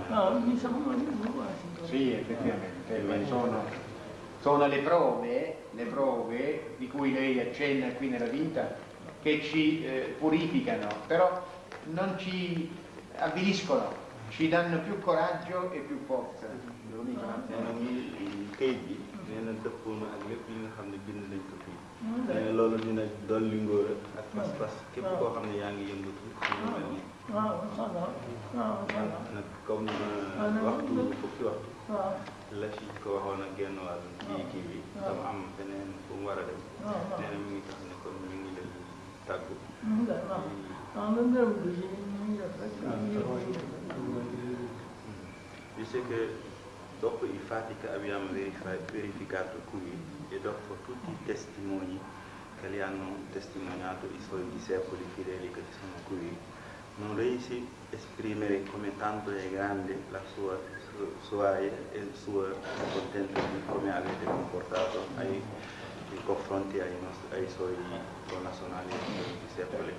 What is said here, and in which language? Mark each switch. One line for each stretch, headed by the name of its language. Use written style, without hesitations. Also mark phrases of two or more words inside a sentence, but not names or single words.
Italian: Sì, effettivamente, sono le prove di cui lei accenna qui nella vita che ci purificano, però non ci avviliscono, ci danno più coraggio e più forza.
Wolof: kayit bi nee na dëppoo na ak lépp li nga xam ne bind nañ ko fii. nee na loolu dina dolli ngóor ak pas-pas képp koo xam ne yaa ngi yëngatu ci lu mel nii. nag comme waxtu fukki waxtu la ci ko waxoon ak genn wàll ci kii bi dama am feneen fu mu war a dem. nee na mi ngi tax ne kon mi ngi leen tàggu.
Italian: Dice che dopo i fatti che abbiamo verificato qui e dopo tutti i testimoni che li hanno testimoniato i suoi discepoli fedeli che sono qui, non riesce a esprimere come tanto è grande la sua e il suo contento di come avete comportato nei confronti ai suoi connazionali discepoli.